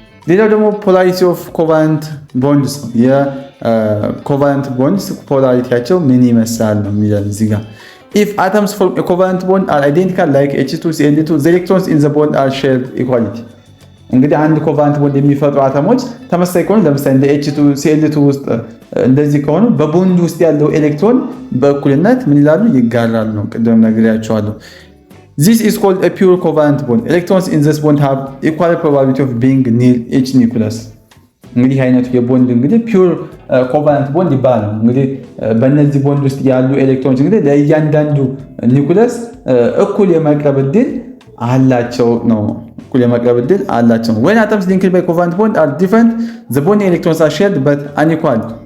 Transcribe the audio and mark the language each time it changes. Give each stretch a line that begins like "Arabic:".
Amharic: ሌላው ደግሞ ፖላሪቲ ኦፍ ኮቫለንት ቦንድስ ነው። የኮቫለንት ቦንድስ ፖላሪቲያቸው ምን ይመስላል ነው የሚለን እዚህ ጋር።
English: If atoms form a covalent bond are identical like H2Cl2, the electrons in the bond are shared equality.
Amharic: እንግዲህ አንድ ኮቫለንት ቦንድ የሚፈጥሩ አተሞች ተመሳሳይ ከሆኑ ለምሳሌ እንደ H2Cl2 ውስጥ እንደዚህ ከሆኑ በቦንድ ውስጥ ያለው ኤሌክትሮን በእኩልነት ምን ይላሉ? ይጋራሉ ነው። ቅድም ነግሬያቸዋለሁ።
English: This is called a pure covalent bond. Electrons in this bond have equal probability of being near each nucleus.
Amharic: እንግዲህ አይነቱ የቦንድ እንግዲህ ፒውር ኮቫለንት ቦንድ ይባላል። እንግዲህ በእነዚህ ቦንድ ውስጥ ያሉ ኤሌክትሮኖች እንግዲህ ለእያንዳንዱ ኒውክለስ እኩል የመቅረብ እድል አላቸው ነው። እኩል የመቅረብ እድል አላቸው።
English: When atoms linked by covalent bond are different, the bonding electrons are shared but unequal.